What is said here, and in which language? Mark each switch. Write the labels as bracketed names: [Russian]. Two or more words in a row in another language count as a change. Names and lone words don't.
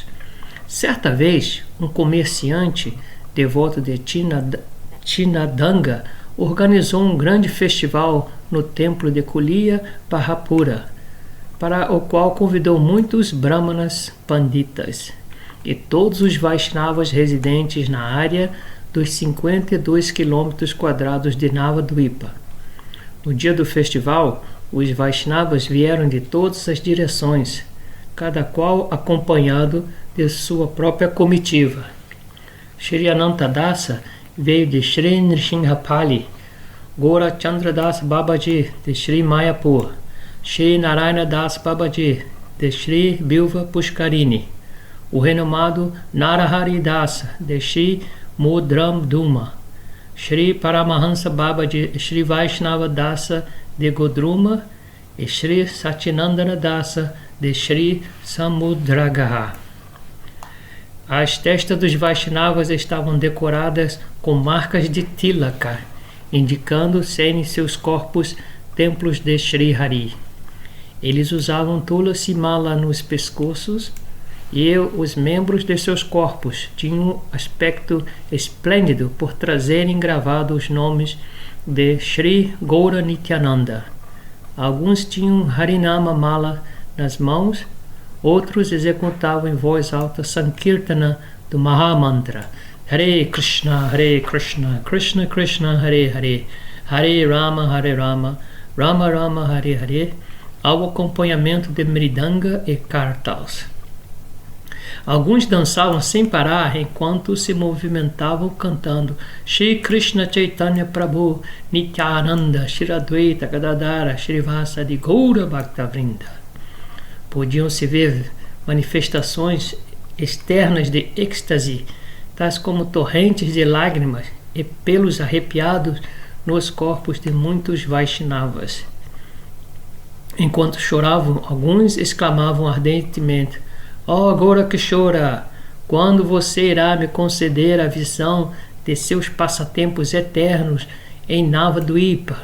[Portuguese] Certa vez, um comerciante devoto de Tindadanga organizou um grande festival no templo de Kuliya Parapura, para o qual convidou muitos brahmanas panditas e todos os Vaishnavas residentes na área dos 52 km² de Navadvipa. No dia do festival, os Vaishnavas vieram de todas as direções, cada qual acompanhado de sua própria comitiva. Shri Anantadasa veio de Shri Nrsimhapali, Gora Chandradas Babaji de Shri Mayapur, Shri Narayana Das Babaji de Shri Bilva Pushkarini, o renomado Narahari Dasa de Shri Mudram Duma, Shri Paramahansa Babaji Shri Vaishnava Dasa de Godruma e Shri Satyanandana Dasa de Shri Samudragaha. As testas dos Vaishnavas estavam decoradas com marcas de tilaka, indicando serem seus corpos templos de Shri Hari. Eles usavam tulasi mala nos pescoços e os membros de seus corpos tinham um aspecto esplêndido por trazerem gravados os nomes de Shri Gaura Nityananda. Alguns tinham Harinama mala nas mãos, outros executavam em voz alta Sankirtana do Mahamantra Hare Krishna, Krishna Krishna, Hare Hare, Hare Rama, Rama Rama, Hare Hare, ao acompanhamento de mridanga e kartals. Alguns dançavam sem parar enquanto se movimentavam cantando Shri Krishna Chaitanya Prabhu Nityananda Shri Advaita Gadadara Shrivasadi Gaura Bhaktavrinda. Podiam-se ver manifestações externas de êxtase, tais como torrentes de lágrimas e pelos arrepiados nos corpos de muitos Vaishnavas. Enquanto choravam, alguns exclamavam ardentemente: "Ó Gorakishora, quando você irá me conceder a visão de seus passatempos eternos em Navadvipa?"